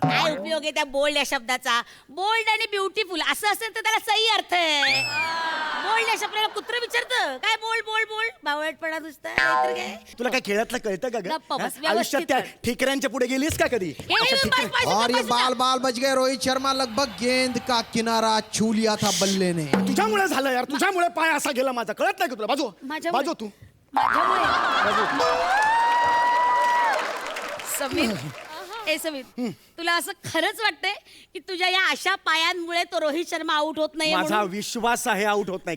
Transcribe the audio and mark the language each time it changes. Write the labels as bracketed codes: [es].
[mr] काय उपयोग आहे त्या बोल्ड या शब्दाचा? बोल्ड आणि ब्युटिफुल असं असेल तर त्याला सही अर्थ आहे. बोल्ड या शब्दाला कुत्र विचारतं काय बोल बोल बोल, बावळटपणा नुसता, नाहीतर काय. तुला काय खेळातलं कळतं का ग? गप्प बस, हा? व्यवस्थित आयुष्यात त्या कर. ठिकऱ्यांच्या पुढे गेलीस का कधी? हे असं बस, ठिकरे- बस, [hi] और ये [mr] बस, [hi] बाल बाल बच गए। रोहित शर्मा लगभग गेंद का किनारा छू लिया था बल्ले ने। [mr] तुझ्यामुळे झालं यार, तुझ्यामुळे पाय असा गेला माझा. कळत नाही का तुला? बाजू माझ्यामुळे- बाजू तू. माझ्यामुळे. समीर समीर तुला असं खरंच वाटतंय की तुझ्या या अशा पायांमुळे तो रोहित शर्मा आउट होत नाही? माझा विश्वास आहे आउट होत नाही.